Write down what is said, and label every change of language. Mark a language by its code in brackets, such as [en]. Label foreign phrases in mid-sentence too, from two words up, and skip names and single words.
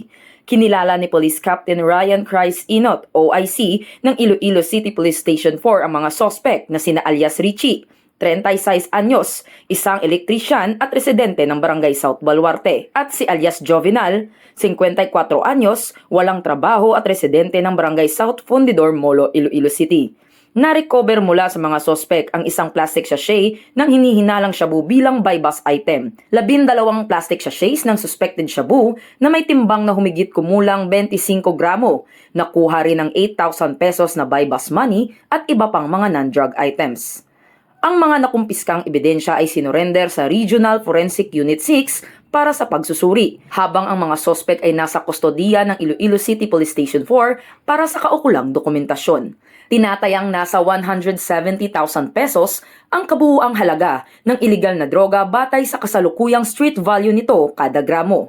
[tl] Kinilala ni Police Captain Ryan Christ Inot, OIC, ng Iloilo City Police Station 4 ang mga sospek na sina alias Richie, 36 anyos, isang elektrisyan at residente ng Barangay South Baluarte, at si alias Jovenal, 54 anyos, walang trabaho at residente ng Barangay South Fundidor, Molo, Iloilo City. Na-recover mula sa mga sospek ang isang [en] plastic sachet [tl] ng hinihinalang shabu bilang [en] buy-bust item. [tl] 12 [en] plastic sachets [tl] ng suspected shabu na may timbang na humigit kumulang 25 gramo. Nakuha rin ang 8,000 pesos na [en] buy-bust money [tl] at iba pang mga [en] non-drug items. [tl] Ang mga nakumpiskang ebidensya ay sinurrender sa Regional Forensic Unit 6 para sa pagsusuri, habang ang mga sospek ay nasa kustodiya ng Iloilo City Police Station 4 para sa kaukulang dokumentasyon. Tinatayang nasa 170,000 pesos ang kabuuang halaga ng iligal na droga batay sa kasalukuyang [en] street value [tl] nito kada gramo.